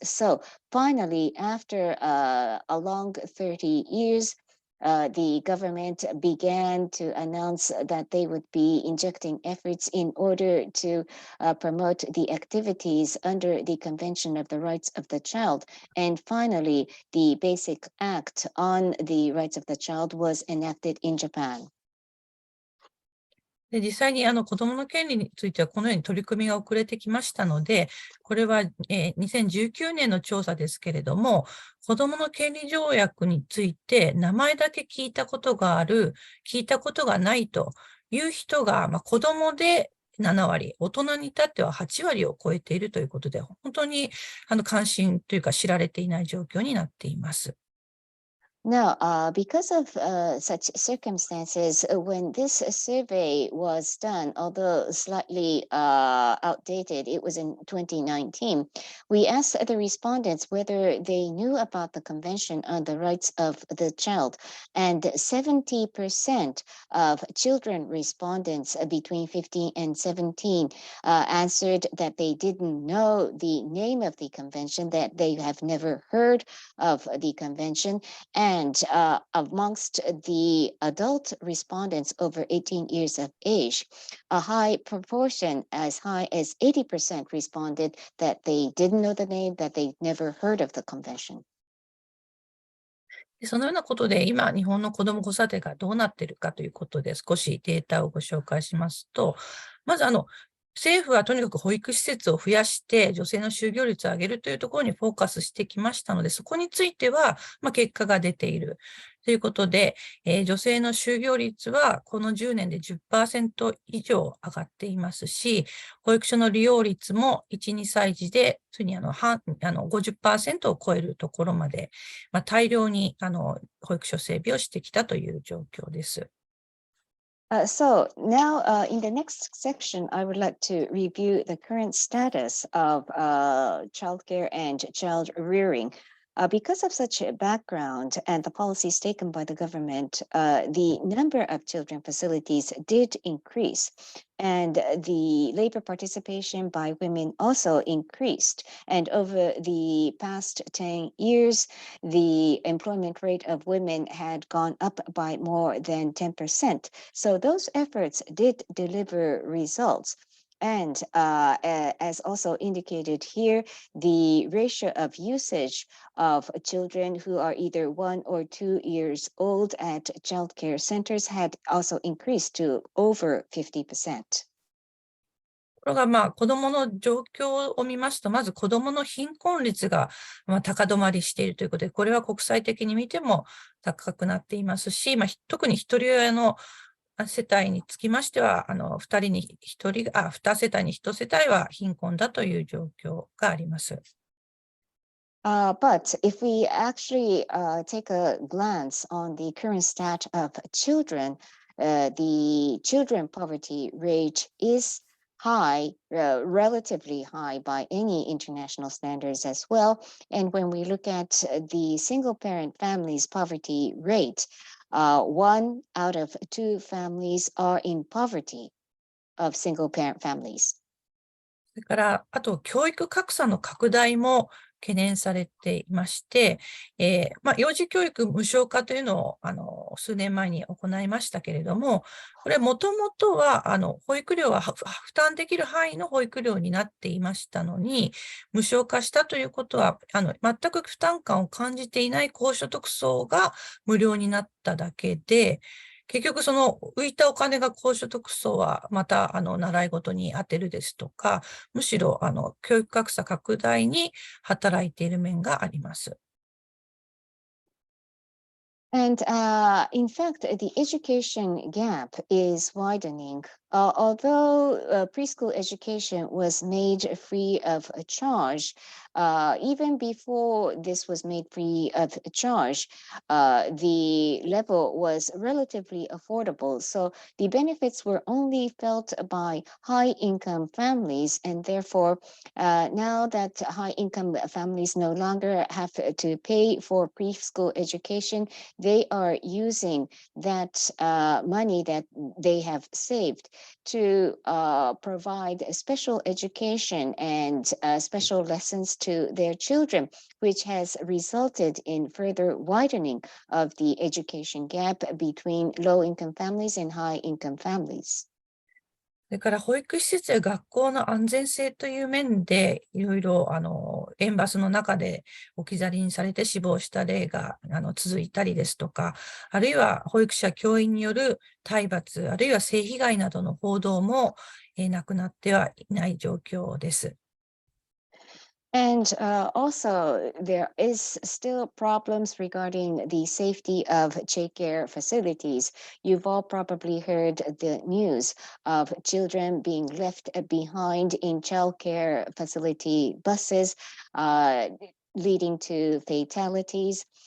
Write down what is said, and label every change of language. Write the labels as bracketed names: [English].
[English] So finally, after a long 30 years, the government began to announce that they would be injecting efforts in order to promote the activities under the Convention of the Rights of the Child. And finally, the Basic Act on the Rights of the Child was enacted in Japan. [Japanese] で、実際に子どもの権利についてはこのように取り組みが遅れてきましたので、これは、2019年の調査ですけれども、子どもの権利条約について名前だけ聞いたことがある、聞いたことがないという人が、子どもで7割、大人に至っては8割を超えているということで、本当に関心というか知られていない状況になっています。 [English] Now, because of such circumstances, when this survey was done, although slightly outdated, it was in 2019, we asked the respondents whether they knew about the Convention on the Rights of the Child, and 70% of children respondents between 15 and 17 answered that they didn't know the name of the convention, that they have never heard of the convention. And amongst the adult respondents over 18 years of age, a high proportion, as high as 80%, responded that they didn't know the name, that they never heard of the convention. [Japanese] そのようなことで、今、日本の子ども子育てがどうなっているかということで、少しデータをご紹介しますと、まず政府はとにかく保育施設を増やして女性の就業率を上げるというところにフォーカスしてきましたので、そこについては、結果が出ているということで、女性の就業率はこの10年で 10% 以上上がっていますし、保育所の利用率も1、2歳児で、ついに50% を超えるところまで、大量に保育所整備をしてきたという状況です。 [English] So now in the next section, I would like to review the current status of childcare and child rearing. Because of such a background and the policies taken by the government, the number of children facilities did increase, and the labor participation by women also increased. And over the past 10 years, the employment rate of women had gone up by more than 10%. So those efforts did deliver results. And as also indicated here, the ratio of usage of children who are either 1 or 2 years old at child care centers had also increased to over 50%. [Japanese] ところが、子どもの状況を見ますと、まず子どもの貧困率が高止まりしているということで、これは国際的に見ても高くなっていますし、特に一人親の世帯につきましては、2世帯に1世帯は貧困だという状況があります。 [English] But if we actually take a glance on the current stat of children, the children poverty rate is high, relatively high by any international standards as well. And when we look at the single parent families poverty rate, 1 out of 2 families are in poverty of single parent families. [Japanese] それから、あと教育格差の拡大も懸念されていまして、幼児教育無償化というのを数年前に行いましたけれども、これもともとは保育料は負担できる範囲の保育料になっていましたのに、無償化したということは全く負担感を感じていない高所得層が無料になっただけで、結局その浮いたお金が高所得層はまた習い事に充てるですとか、むしろ教育格差拡大に働いている面があります。 [English] And in fact, the education gap is widening. Although preschool education was made free of charge, even before this was made free of charge, the level was relatively affordable. So the benefits were only felt by high-income families, and therefore, now that high-income families no longer have to pay for preschool education, they are using that money that they have saved to provide special education and special lessons to their children, which has resulted in further widening of the education gap between low-income families and high-income families. [Japanese] それから保育施設や学校の安全性という面で、いろいろ園バスの中で置き去りにされて死亡した例が続いたりですとか、あるいは保育士や教員による体罰、あるいは性被害などの報道もなくなってはいない状況です。 [English] And also, there is still problems regarding the safety of childcare facilities. You've all probably heard the news of children being left behind in childcare facility buses, leading to fatalities.